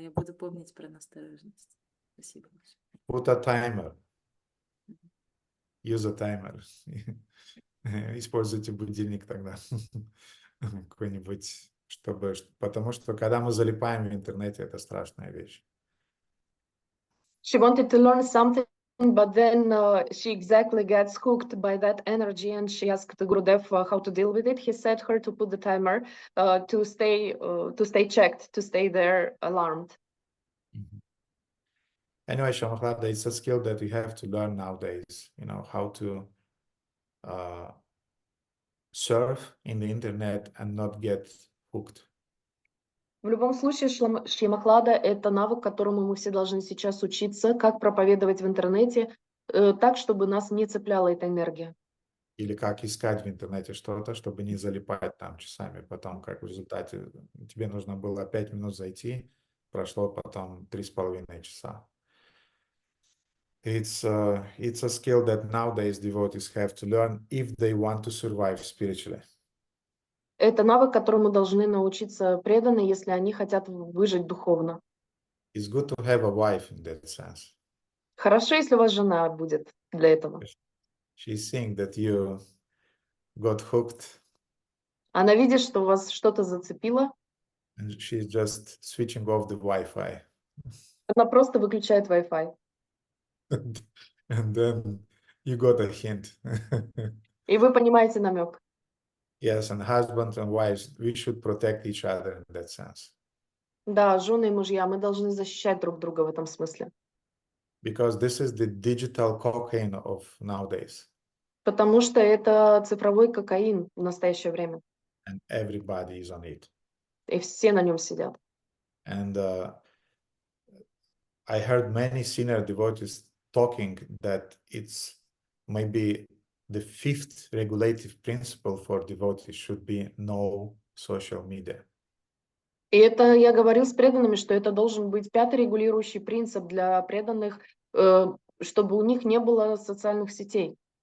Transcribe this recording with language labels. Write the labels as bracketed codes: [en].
[ru] Я буду помнить про настороженность. Спасибо большое. [en] Put a timer. Use a timer. [ru] Используйте будильник тогда. Какой-нибудь, потому что когда мы залипаем в интернете, это страшная вещь. [en] She wanted to learn something, but then she exactly gets hooked by that energy, and she asked Gurudev how to deal with it. He said her to put the timer to stay checked, to stay there alarmed. Anyway, Shamaklada, it's a skill that we have to learn nowadays. You know how to surf in the internet and not get hooked. [ru] В любом случае, Шримад-Бхагаватам — это навык, которому мы все должны сейчас учиться, как проповедовать в интернете, так, чтобы нас не цепляла эта энергия. Или как искать в интернете что-то, чтобы не залипать там часами. Потом, как в результате, тебе нужно было 5 минут зайти, прошло потом 3,5 часа. [en] It's a skill that nowadays devotees have to learn if they want to survive spiritually. [ru] Это навык, которому должны научиться преданные, если они хотят выжить духовно. [en] It's good to have a wife in that sense. [ru] Хорошо, если у вас жена будет для этого. [en] She's seeing that you got hooked. [ru] Она видит, что у вас что-то зацепило. [en] And she's just switching off the Wi-Fi. [ru] Она просто выключает Wi-Fi. [en] And then you got a hint. [ru] И вы понимаете намек. [en] Yes, and husbands and wives, we should protect each other in that sense. [ru] Да, жены и мужья, мы должны защищать друг друга в этом смысле. [en] Because this is the digital cocaine of nowadays. [ru] Потому что это цифровой кокаин в настоящее время. [en] And everybody is on it. [ru] И все на нем сидят. [en] And I heard many senior devotees talking that it's maybe the fifth regulative principle for devotees should be no social media. [ru] И это я говорил с преданными, что это должен быть пятый регулирующий принцип для преданных, чтобы у них не было социальных сетей.